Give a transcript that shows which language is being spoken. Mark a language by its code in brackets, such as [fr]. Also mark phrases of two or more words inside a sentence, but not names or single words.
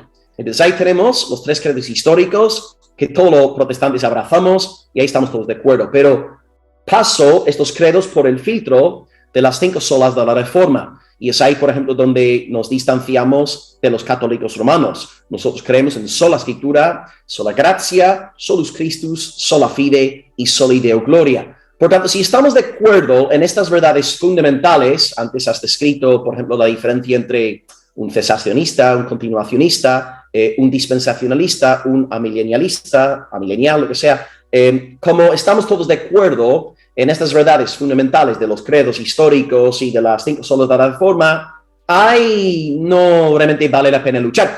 [es] Entonces ahí tenemos los 3 credos históricos que todos los protestantes abrazamos y ahí estamos todos de acuerdo. Pero paso estos credos por el filtro de las 5 solas de la Reforma. Y es ahí, por ejemplo, donde nos distanciamos de los católicos romanos. Nosotros creemos en sola escritura, sola gracia, [la] solus Christus, sola fide y soli Deo gloria. [es] Por tanto, si estamos de acuerdo en estas verdades fundamentales, antes has descrito, por ejemplo, la diferencia entre un cesacionista, un continuacionista, un dispensacionalista, un amilenial, lo que sea. Como estamos todos de acuerdo en estas verdades fundamentales de los credos históricos y de las 5 solas de la Reforma, no realmente vale la pena luchar.